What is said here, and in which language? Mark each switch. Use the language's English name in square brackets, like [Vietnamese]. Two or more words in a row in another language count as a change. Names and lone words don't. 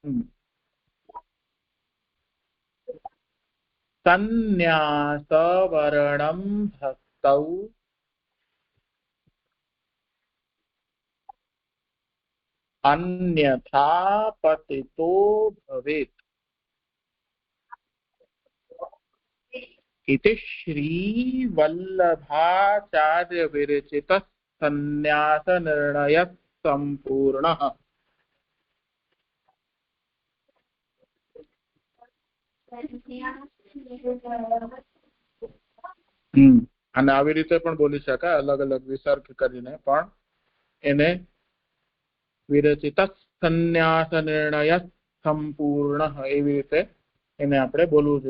[Sanskrit] संन्यासवर्णं भक्तौ अन्यथा पतितो भवेत्. इति श्री वल्लभाचार्य विरचितः संन्यास निर्णयः संपूर्णः. [Gujarati] અને આવી રીતે પણ બોલી શકાય અલગ અલગ વિસર્ગ કરીને પણ એને [Sanskrit] विरचित संन्यास निर्णय संपूर्ण [Gujarati] એવી રીતે એને આપણે બોલવું જોઈએ.